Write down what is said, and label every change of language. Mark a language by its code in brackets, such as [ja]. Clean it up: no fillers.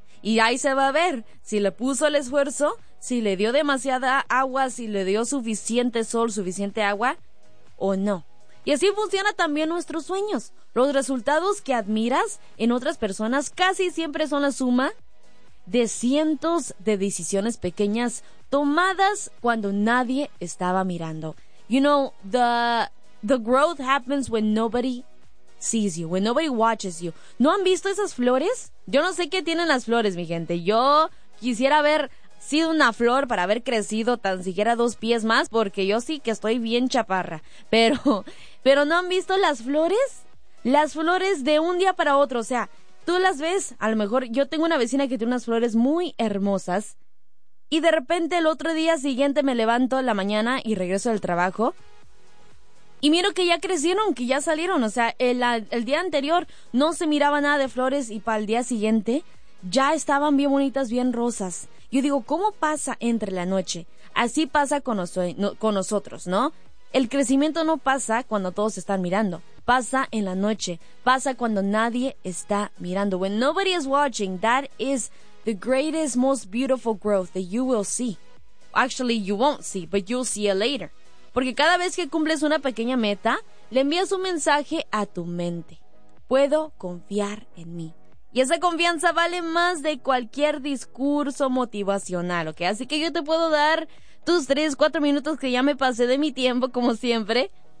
[es] Y ahí se va a ver si le puso el esfuerzo, si le dio demasiada agua, si le dio suficiente sol, suficiente agua o no. Y así funciona también nuestros sueños. Los resultados que admiras en otras personas casi siempre son la suma de cientos de decisiones pequeñas tomadas cuando nadie estaba mirando. [en] You know, the growth happens when nobody sees you, when nobody watches you. [es] ¿No han visto esas flores? Yo no sé qué tienen las flores, mi gente. Yo quisiera haber sido una flor para haber crecido tan siquiera 2 pies más, porque yo sí que estoy bien chaparra. Pero ¿no han visto las flores? Las flores de un día para otro. O sea, tú las ves, a lo mejor yo tengo una vecina que tiene unas flores muy hermosas y de repente el otro día siguiente me levanto en la mañana y regreso del trabajo y miro que ya crecieron, que ya salieron. O sea, el día anterior no se miraba nada de flores y para el día siguiente ya estaban bien bonitas, bien rosas. Yo digo, ¿cómo pasa entre la noche? Así pasa con, con nosotros, ¿no? El crecimiento no pasa cuando todos están mirando. Pasa en la noche. Pasa cuando nadie está mirando. [en] When nobody is watching, that is the greatest, most beautiful growth that you will see. Actually, you won't see, but you'll see it later. [es] Porque cada vez que cumples una pequeña meta, le envías un mensaje a tu mente. Puedo confiar en mí. Y esa confianza vale más de cualquier discurso motivacional, ¿ok? Así que yo te puedo dar tus 3-4 minutos que ya me pasé de mi tiempo, como siempre.